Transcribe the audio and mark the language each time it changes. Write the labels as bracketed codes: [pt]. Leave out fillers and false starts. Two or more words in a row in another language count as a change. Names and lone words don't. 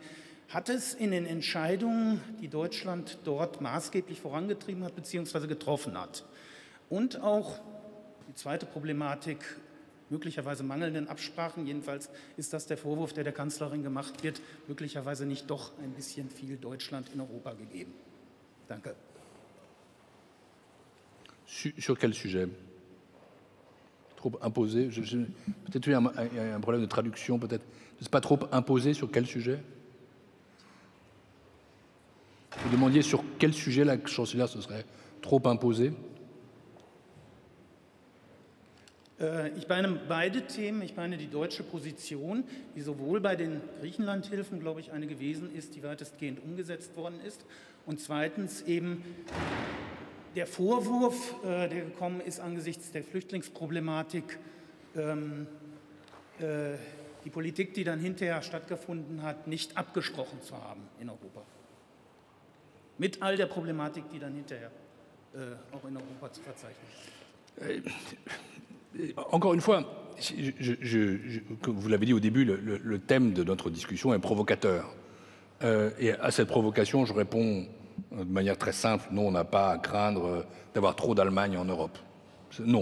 [de] Hat es in den Entscheidungen, die Deutschland dort maßgeblich vorangetrieben hat bzw. getroffen hat, und auch die zweite Problematik, möglicherweise mangelnden Absprachen, jedenfalls ist das der Vorwurf, der Kanzlerin gemacht wird, möglicherweise nicht doch ein bisschen viel Deutschland in Europa gegeben? Danke. [fr] Sur quel sujet? Trop imposé? Peut-être il y a un problème de traduction, peut-être. C'est pas trop imposé sur quel sujet? Vous demandiez sur quel sujet la chancelière se serait trop imposée? [de] Ich meine beide Themen. Ich meine die deutsche Position, die sowohl bei den Griechenlandhilfen, glaube ich, eine gewesen ist, die weitestgehend umgesetzt worden ist. Und zweitens eben der Vorwurf, der gekommen ist angesichts der Flüchtlingsproblematik, die Politik, die dann hinterher stattgefunden hat, nicht abgesprochen zu haben in Europa. Mit all der Problematik, die dann hinterher auch in Europa zu verzeichnen? [fr] Encore une fois, comme vous l'avez dit au début, le thème de notre discussion est provocateur. Et à cette provocation, je réponds de manière très simple. Non, on n'a pas à craindre d'avoir trop d'Allemagne en Europe. Non.